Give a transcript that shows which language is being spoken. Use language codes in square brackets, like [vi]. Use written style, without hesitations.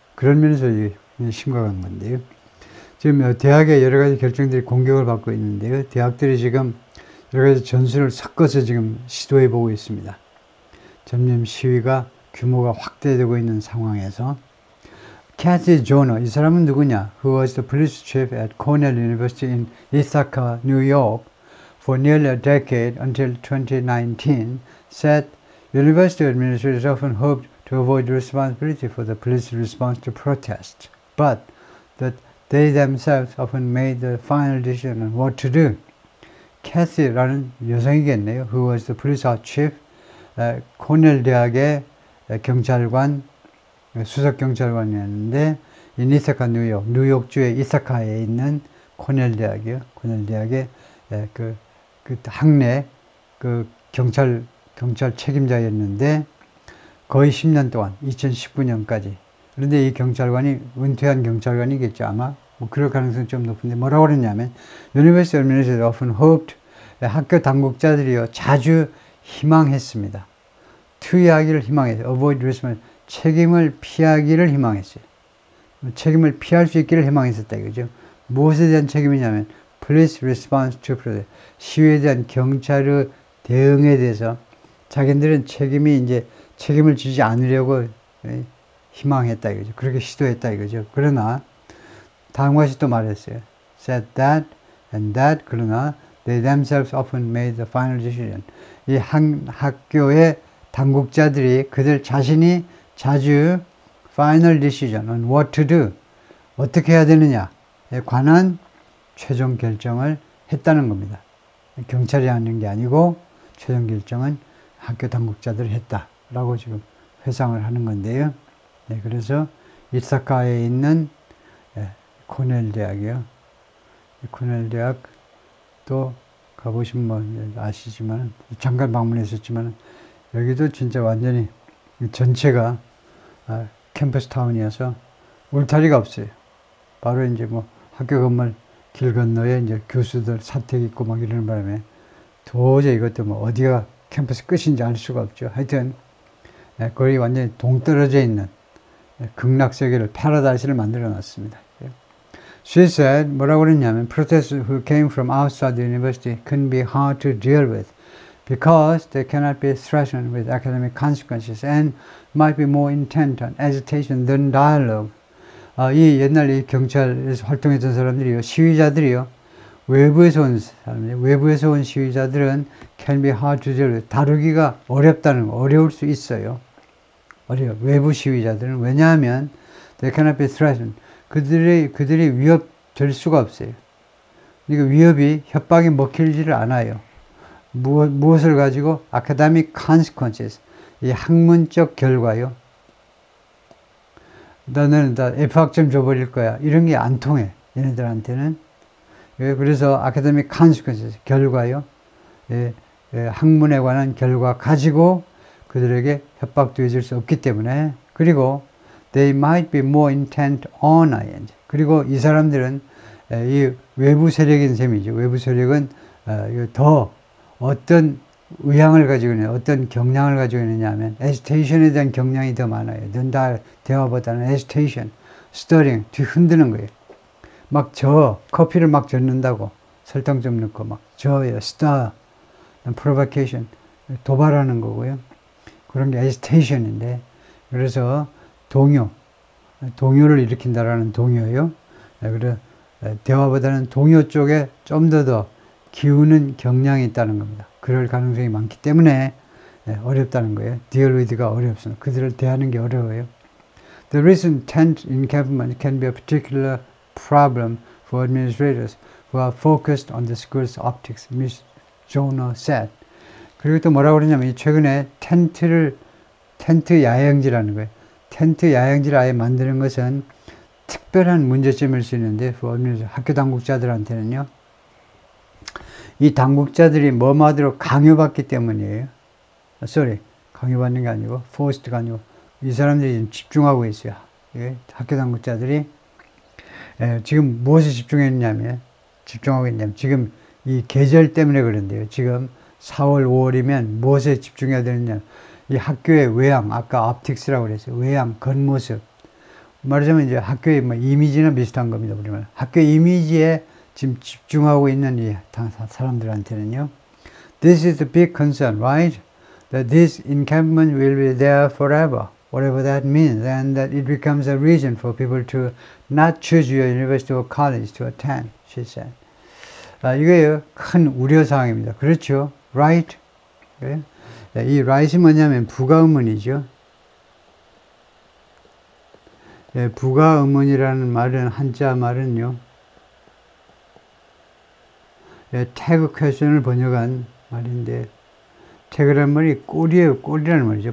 [ko] 그런 면에서 이게 심각한 건데요. 지금 대학의 여러 가지 결정들이 공격을 받고 있는데요. 대학들이 지금 여러 가지 전술을 섞어서 지금 시도해 보고 있습니다. 점점 시위가 규모가 확대되고 있는 상황에서 캐시 조너, 이 사람은 누구냐? [en] Who was the police chief at Cornell University in Ithaca, New York for nearly a decade until 2019, said university administrators often hoped to avoid responsibility for the police response to protests, but that they themselves often made the final decision on what to do. [ko] 캐시라는 여성이겠네요. [en] Who was the police chief, [ko] 코넬 대학의 경찰관, 수석 경찰관이었는데, 이사카 뉴욕주의 이사카에 있는 코넬 대학이요. 코넬 대학의 그 학내 경찰 책임자였는데 거의 10년 동안 2019년까지. 그런데 이 경찰관이 은퇴한 경찰관이겠죠. 아마 뭐 그럴 가능성이 좀 높은데 뭐라고 그랬냐면 [en] University administrators often hoped, [ko] 학교 당국자들이요 자주 희망했습니다. 투여하기를 희망했어요. [en] avoid responsibility, [ko] 책임을 피하기를 희망했어요. 책임을 피할 수 있기를 희망했었다 이거죠. 무엇에 대한 책임이냐면 [en] police response to protest, [ko] 시위에 대한 경찰의 대응에 대해서 자기들은 책임을 지지 않으려고 희망했다 이거죠. 그렇게 시도했다 이거죠. 그러나 다음과 같이 또 말했어요. [en] said that and that, [ko] 그러나 [en] they themselves often made the final decision. [ko] 이 학교의 당국자들이 그들 자신이 자주 [en] final decision on what to do, [ko] 어떻게 해야 되느냐에 관한 최종 결정을 했다는 겁니다. 경찰이 하는 게 아니고 최종 결정은 학교 당국자들이 했다라고 지금 회상을 하는 건데요. 네, 그래서 이사카에 있는 코넬 대학이요. 코넬 대학도 가보시면 뭐 아시지만 잠깐 방문했었지만 여기도 진짜 완전히 전체가 캠퍼스 타운이어서 울타리가 없어요. 바로 이제 뭐 학교 건물 길 건너에 이제 교수들 사택 있고 막 이러는 바람에 도저히 이것도 뭐 어디가 캠퍼스 끝인지 알 수가 없죠. 하여튼 거의 완전히 동떨어져 있는 극락세계를 파라다이스를 만들어 놨습니다. [en] She said, [ko] 뭐라고 그랬냐면 [en] protesters who came from outside the university can be hard to deal with because they cannot be threatened with academic consequences and might be more intent on agitation than dialogue. [ko] 이 옛날 이 경찰에서 활동했던 사람들이요, 시위자들이요, 외부에서 온 시위자들은 [en] can be hard to deal with, [ko] 다루기가 어려울 수 있어요. 외부 시위자들은. 왜냐하면 [en] they cannot be threatened, [ko] 그들이 위협될 수가 없어요. 그러니까 위협이, 협박이 먹히지를 않아요. 무엇을 가지고? [en] academic consequences, [ko] 이 학문적 결과요. 너는 다 F학점 줘버릴 거야. 이런 게 안 통해. 얘네들한테는. 그래서 [en] academic consequences, [ko] 결과요. 학문에 관한 결과 가지고 그들에게 협박도 해줄 수 없기 때문에. 그리고 [en] they might be more intent on ing. [ko] 그리고 이 사람들은 이 외부 세력인 셈이죠. 외부 세력은 더 어떤 의향을 가지고 있느냐, 어떤 경향을 가지고 있느냐 하면 agitation에 대한 경향이 더 많아요. 대화보다는 agitation, stirring, 뒤흔드는 거예요. 막 커피를 막 젓는다고, 설탕 좀 넣고 막 저어요. stir, provocation, 도발하는 거고요. 그런 게 agitation인데, 그래서 동요를 일으킨다라는 동요요. 그래서 대화보다는 동요 쪽에 좀 더 기우는 경향이 있다는 겁니다. 그럴 가능성이 많기 때문에 어렵다는 거예요. [en] deal with [ko] 가 어렵습니다. 그들을 대하는 게 어려워요. [en] The recent tent encampment can be a particular problem for administrators who are focused on the school's optics, Ms. Jono said. [ko] 그리고 또 뭐라고 그러냐면 최근에 텐트를 텐트 야영지라는 거예요. 텐트 야영지를 아예 만드는 것은 특별한 문제점일 수 있는데, 학교 당국자들한테는요, 이 당국자들이 뭐마저도 강요받기 때문이에요. 강요받는 게 아니고, forced가 아니고, 이 사람들이 지금 집중하고 있어요. 예, 학교 당국자들이. 예, 지금 무엇에 집중하고 있냐면, 지금 이 계절 때문에 그런데요. 지금 4월, 5월이면 무엇에 집중해야 되느냐. 이 학교의 외양, 아까 optics라고 그랬어요. 외양, 겉모습. 말하자면 이제 학교의 뭐 이미지나 비슷한 겁니다. 우리말. 학교 이미지에 지금 집중하고 있는 이 사람들한테는요. [en] This is the big concern, right? That this encampment will be there forever, whatever that means, and that it becomes a reason for people to not choose your university or college to attend, she said. [ko] 이거예요. 큰 우려사항입니다. 그렇죠? Right? 이 right이 뭐냐면 부가의문이죠. 예, 부가의문이라는 말은, 한자 말은요, 예, 태그 퀘션을 번역한 말인데, 태그라는 말이 꼴이에요. 꼴이라는 말이죠.